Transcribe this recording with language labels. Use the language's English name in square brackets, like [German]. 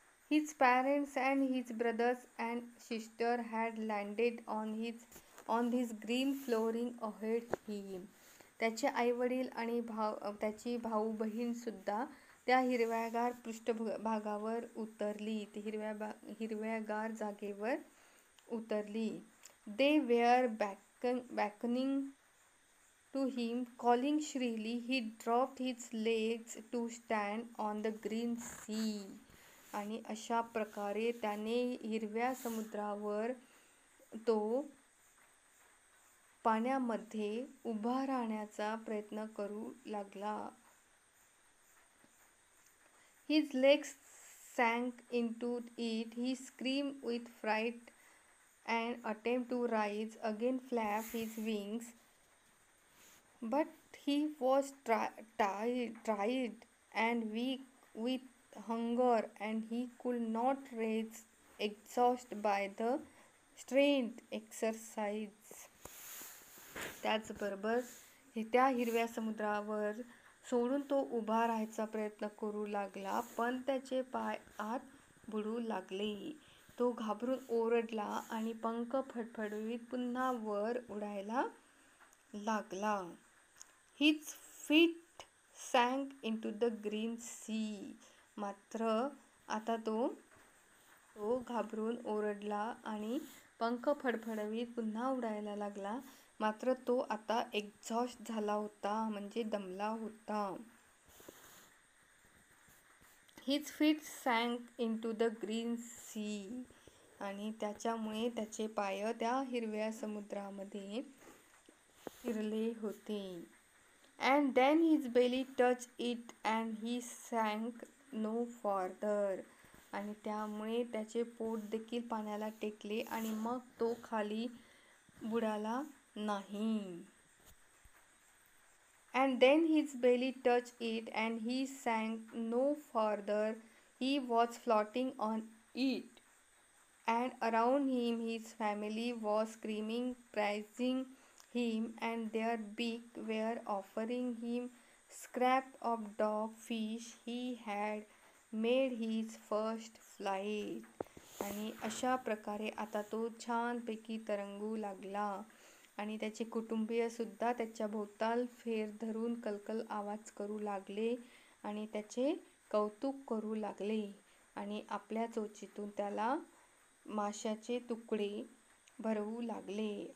[English] His parents and his brothers and sister had landed on this green flooring ahead him. [Marathi] त्याचे आईवडील आणि त्याची भाऊ बहीण सुद्धा त्या हिरव्यागार पृष्ठभागावर उतरली. ती हिरव्यागार जागेवर उतरली. [English] They were beckoning to him, calling shrilly. He dropped his legs to stand on the green sea. [Marathi] आणि अशा प्रकारे त्याने हिरव्या समुद्रावर तो पाण्यामध्ये उभा राहण्याचा प्रयत्न करू लागला. [English] His legs sank into it. He screamed with fright and attempted to rise again, flap his wings, but he was tired and weak with hunger, and he could not rise, exhausted by the strength exercise. [Marathi] त्याचबरोबर त्या हिरव्या समुद्रावर सोडून तो उभा राहायचा प्रयत्न करू लागला, पण त्याचे पाय आत बुडू लागले. तो घाबरून ओरडला आणि पंख फडफडवीत पुन्हा वर उडायला लागला. [English] His feet sank into the green sea. [Marathi] मात्र आता तो घाबरून ओरडला आणि पंख फडफडवीत पुन्हा उडायला लागला. मात्र तो आता एक्झॉस्ट झाला होता, म्हणजे दमला होता. [English] His feet sank into the green sea. [Marathi] आणि त्याच्यामुळे त्याचे पाय त्या हिरव्या समुद्रामध्ये फिरले होते. [English] And then his belly touched it and he sank no farther. [Marathi] आणि त्यामुळे त्याचे पोट देखील पाण्याला टेकले आणि मग तो खाली बुडाला नाही. [English] And then his belly touched it and he sank no farther. He was floating on it. And around him his family was screaming, praising him, and their beak were offering him scraps of dog fish. He had made his first flight. [Marathi] आणि अशा प्रकारे आता तो छानपैकी तरंगू लागला आणि त्याचे कुटुंबीय सुद्धा त्याच्या भोवताल फेर धरून कलकल आवाज करू लागले आणि त्याचे कौतुक करू लागले आणि आपल्या चोचीतून त्याला माशाचे तुकडे भरवू लागले.